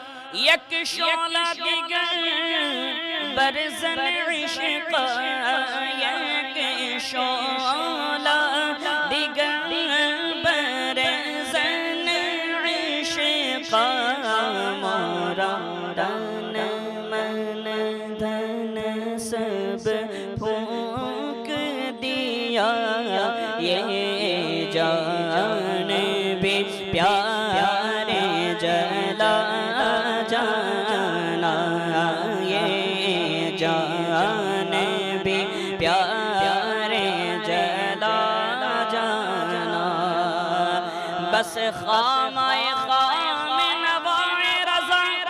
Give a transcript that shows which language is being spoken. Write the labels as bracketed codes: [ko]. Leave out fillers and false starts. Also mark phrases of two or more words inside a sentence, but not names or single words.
[fa] یک شعله دیگر بر زن عشق، یک شعله دیگر بر زن عشق، [ur] مورا دن من دن سب پھونک دیا، یہ جان بھی پیارے جلا جانا، یہ جان بھی پیارے جلا جانا، بس خام خام نوائے رضا